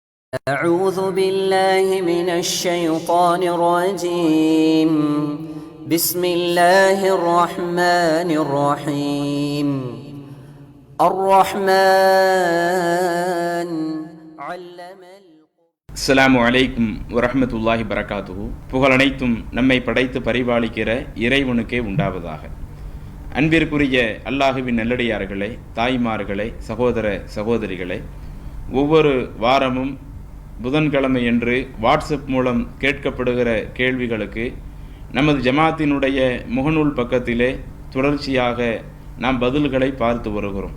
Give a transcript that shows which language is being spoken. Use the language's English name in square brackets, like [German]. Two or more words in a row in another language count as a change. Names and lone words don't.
[Arabic] أعوذ بالله من الشيطان الرجيم بسم الله الرحمن الرحيم الرحمن علم السلام عليكم ورحمة الله بركاته. [Tamil] புகழனைத்தும் நம்மை படைத்து பரிபாலிக்கிற இறைவனுக்கே உண்டாவதாக. அன்பிற்குரிய அல்லாஹுவின் நல்லடியார்களே, தாய்மார்களே, சகோதர சகோதரிகளே, ஒவ்வொரு வாரமும் புதன்கிழமை என்று வாட்ஸ்அப் மூலம் கேட்கப்படுகிற கேள்விகளுக்கு நமது ஜமாத்தினுடைய முகநூல் பக்கத்திலே தொடர்ச்சியாக நாம் பதில்களை பார்த்து வருகிறோம்.